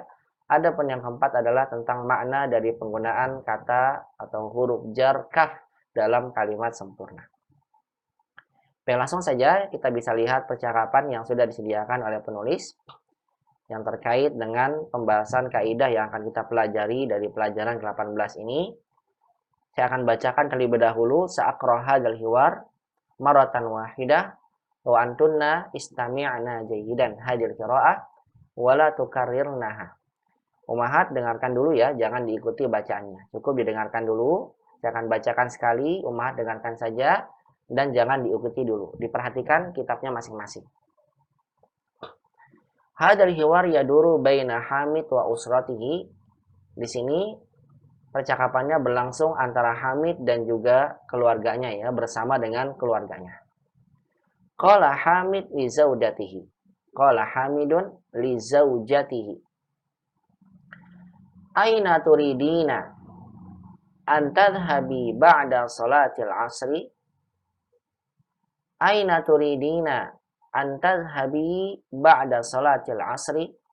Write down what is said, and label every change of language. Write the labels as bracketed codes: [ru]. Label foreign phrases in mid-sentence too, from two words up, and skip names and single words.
[id] Adapun yang keempat adalah tentang makna dari penggunaan kata atau huruf jar kaf dalam kalimat sempurna. Oke, langsung saja kita bisa lihat percakapan yang sudah disediakan oleh penulis yang terkait dengan pembahasan kaidah yang akan kita pelajari dari pelajaran ke-18 ini. Saya akan bacakan terlebih dahulu [ar] سأقرأ هذا الحوار مرة واحدة وأنتن استمعن جيدا هذه القراءة ولا تكررنها. [id] Umahat dengarkan dulu ya, jangan diikuti bacaannya. Cukup didengarkan dulu. Saya akan bacakan sekali, umahat dengarkan saja. Dan jangan diikuti dulu. Diperhatikan kitabnya masing-masing. [ar] هذا الحوار يدور بين حامد وأسرته. [id] Di sini percakapannya berlangsung antara Hamid dan juga keluarganya ya, bersama dengan keluarganya. [ar] قال حامد لزوجته. قال حامد لزوجته. أين تريدين أن تذهبي بعد صلاة العصر? أين تريدين أن تذهبي بعد صلاة العصر?